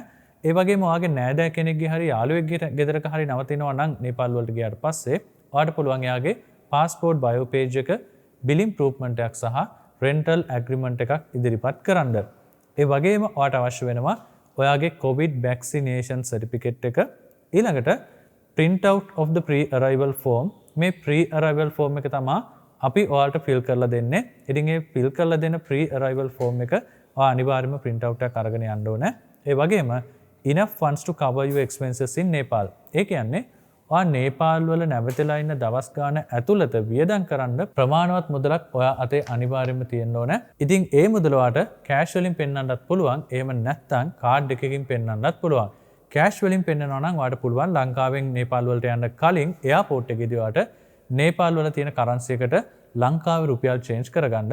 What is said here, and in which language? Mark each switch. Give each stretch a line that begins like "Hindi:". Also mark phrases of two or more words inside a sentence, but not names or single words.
Sinhala: ඒ වගේම ඔයාගේ නෑදෑ කෙනෙක්ගේ හරි යාළුවෙක්ගේ ගෙදරක හරි නවතිනවා නම් නේපාල් වලට ගියාට පස්සේ ඔයාට පුළුවන් එයාගේ
English: passport bio page
Sinhala: එක,
English: billing improvement
Sinhala: එකක් සහ
English: rental agreement
Sinhala: එකක් ඉදිරිපත් කරන්න. ඒ වගේම ඔයාට අවශ්‍ය වෙනවා ඔයාගේ
English: COVID vaccination certificate
Sinhala: එක.
English: ඊළඟට print out of the pre arrival form.
Sinhala: මේ
English: pre arrival form
Sinhala: එක තමයි අපි ඔයාලට ෆිල් කරලා දෙන්නේ. ඉතින් ඒ ෆිල් කරලා දෙන
English: pre arrival form
Sinhala: එක ඔයා අනිවාර්යයෙන්ම
English: print out
Sinhala: එකක් අරගෙන යන්න ඕනේ. ඒ වගේම
English: enough funds to cover your expenses in Nepal.
Sinhala: ඒ කියන්නේ ඔයා නේපාල් වල නැවතිලා ඉන්න දවස් ගාන ඇතුළත වියදම් කරන්න ප්‍රමාණවත් මුදලක් ඔයා අතේ අනිවාර්යයෙන්ම තියෙන්න ඕනේ. ඉතින් ඒ මුදල ඔයාට කෑෂ් වලින් පෙන්නන්නත් පුළුවන්. එහෙම නැත්නම් කාඩ් එකකින් පෙන්නන්නත් පුළුවන්. කෑෂ් වලින් පෙන්නනවා නම් ඔයාලට පුළුවන් ලංකාවෙන් නේපාල් වලට යන්න කලින් එයාපෝට් එකේදී ඔයාලට නේපාල් වල තියෙන කරන්සි එකට ලංකාවේ රුපියල් චේන්ජ් කරගන්න.